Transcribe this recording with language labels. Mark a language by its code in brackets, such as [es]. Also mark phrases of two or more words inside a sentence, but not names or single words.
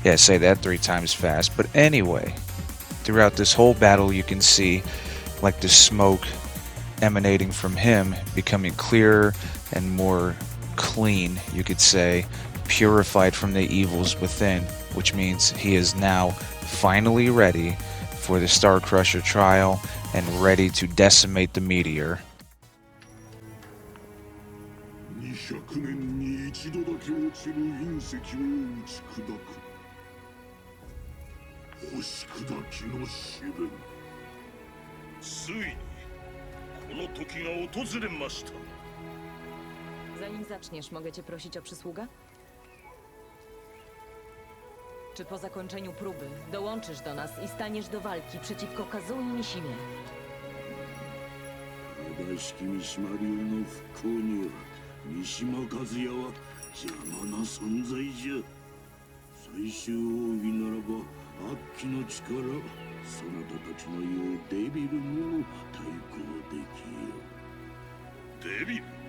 [en] Yeah, say that 3 times fast. But anyway, throughout this whole battle, you can see like the smoke emanating from him becoming clearer and more clean, you could say, purified from the evils within, which means he is now finally ready for the Star Crusher trial and ready to decimate the meteor. [ja] 200年に一度だけ落ちる隕石を打ち砕く星砕きの試練ついにこの時が訪れました [pl] Zanim zaczniesz, mogę cię prosić o przysługę? Czy po zakończeniu próby dołączysz do nas i staniesz do walki przeciwko Kazui Mishimie? [ja] 正しき三島流の復興には三島和也は邪魔な存在じゃ最終奥義ならば悪鬼の力そなたたちの言うデビルにも対抗できよデビル